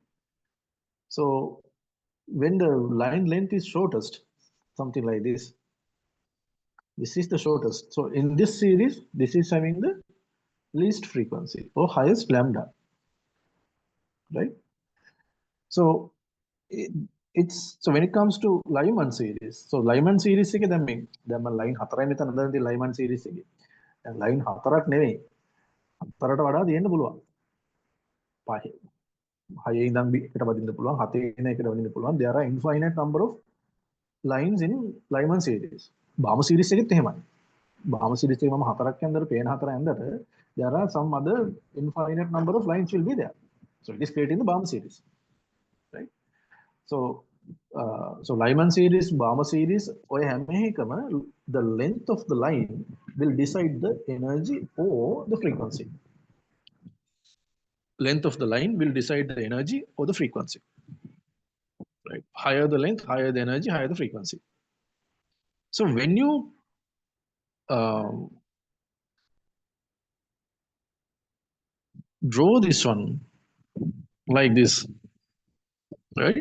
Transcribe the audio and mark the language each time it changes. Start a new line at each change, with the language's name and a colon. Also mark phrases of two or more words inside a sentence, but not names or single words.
English: So when the line length is shortest, something like this, this is the shortest. So in this series, this is having the least frequency or highest lambda, right? So so when it comes to Lyman series, so Lyman series
Sinhala: එකේ දැන් මම
English: line
Sinhala: 4යි මෙතන හදලා තියෙන
English: Lyman series එකේ.
Sinhala: දැන් line 4ක් නෙවෙයි. 4ට වඩා තියෙන්න පුළුවන්. 5. 6 ඉඳන් එකට වදින්න පුළුවන්. 7 ඉඳන් එකට වදින්න පුළුවන්.
English: There are infinite number of lines in Lyman series. Balmer series
Sinhala: එකෙත් එහෙමයි.
English: Balmer series
Sinhala: එකේ මම 4ක් යනදර පේන 4 යනදර
English: there are some other infinite number of lines will be there. So it is creating the Balmer series, right? So Lyman series, Balmer series,
Sinhala: ඔය හැම එකම
English: the length of the line will decide the energy or the frequency. length of the line will decide the energy or the frequency. Right? Higher the length, higher the energy, higher the frequency. So when you um, draw this one like this, right?